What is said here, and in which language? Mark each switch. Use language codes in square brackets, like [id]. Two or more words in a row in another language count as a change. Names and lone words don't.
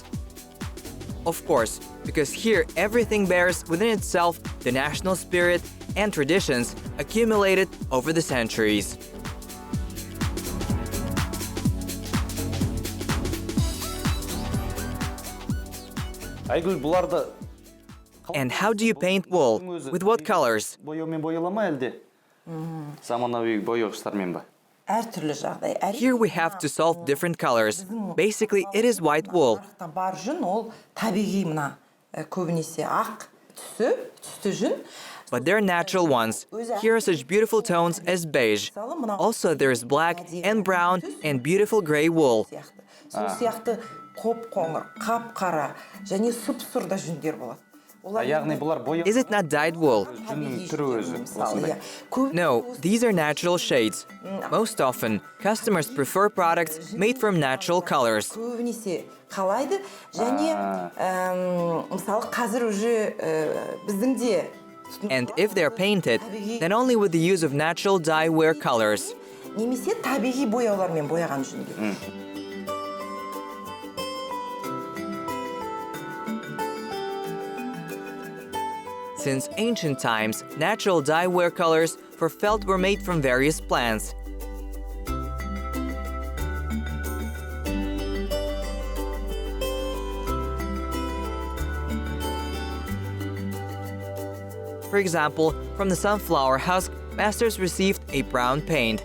[en] Of course, because here everything bears within itself the national spirit and traditions accumulated over the centuries. [kk] Aygul бұларды [en] And how do you paint wool? With what colors? [kk] бояумен бояла ма әлде? Заманауи бояғыштармен ба? Әртүрлі жағдай. [en] Here we have to solve different colors. Basically, it is white wool. [kk] Бар жүн ол табиғи мына көбінесе ақ түсті жүн. [en] But they're natural ones. Here are such beautiful tones as beige. Also, there's black and brown and beautiful gray wool. [kk] Сол сияқты қоп-қоңыр, қап-қара және сұп-сұр да жүндер болады. Яғни бұлар бояу [en] Is it not dyed wool? [kk] жүннің түрі өзі осындай. [en] No, these are natural shades. Most often, customers prefer products made from natural colors. [kk] Көбінесе қалайды және мысалы қазір уже біздің де [en] And if they're painted, then only with the use of natural dye wear colors. [kk] немесе табиғи бояулармен бояған жүндер. [en] Since ancient times, natural dye wear colors for felt were made from various plants. For example, from the sunflower husk, masters received a brown paint.